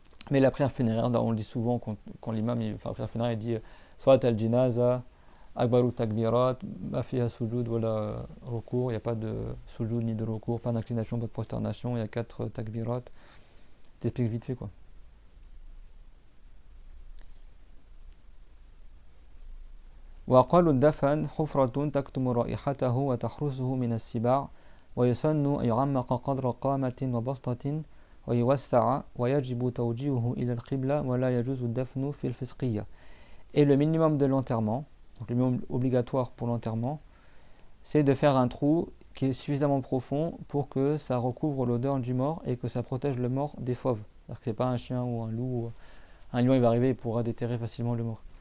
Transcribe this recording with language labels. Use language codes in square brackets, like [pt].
[fr] Mais la prière funéraire, on le dit souvent quand l'imam fait la prière funéraire, il dit Soit [ar] al-jinaza, akbaru takbirat, ma fiha sujud, [fr] voilà recours, il n'y a pas de sujud ni de recours, pas d'inclination, pas de prosternation, il y a 4 takbirat. T'expliques vite fait quoi. [ar] وأقل الدفن حفرة تكتم رائحته وتحرسه من السباع ويسن أن يعمق قدر قامة وبسطة ويوسع ويجب توجيهه إلى القبلة ولا يجوز الدفن في الفسقية. [fr] Et le minimum de l'enterrement, donc le minimum obligatoire pour l'enterrement, c'est de faire un trou qui est suffisamment profond pour que ça recouvre l'odeur du mort et que ça protège le mort des fauves. C'est-à-dire que c'est pas un chien ou un loup. Un lion il va arriver et pourra déterrer facilement le mort.